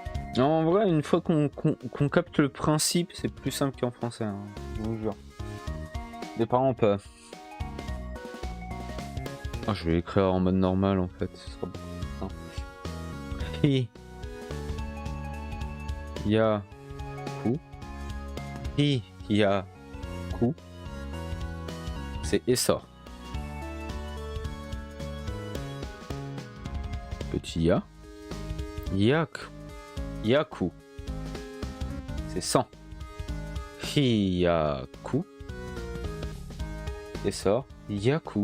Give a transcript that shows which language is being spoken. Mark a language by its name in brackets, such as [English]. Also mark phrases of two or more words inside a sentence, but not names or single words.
[French] En vrai, une fois qu'on capte le principe, c'est plus simple qu'en français, hein, je vous jure. Les parents peuvent. Oh, je vais l'écrire en mode normal en fait, ce sera beaucoup plus simple. [Japanese] ひ。や。く. ひ。や。く. [French] C'est essor. Petit ya. [Japanese] やく。やく. [French] C'est 100. [Japanese] Hiyaku. Essor. Yaku.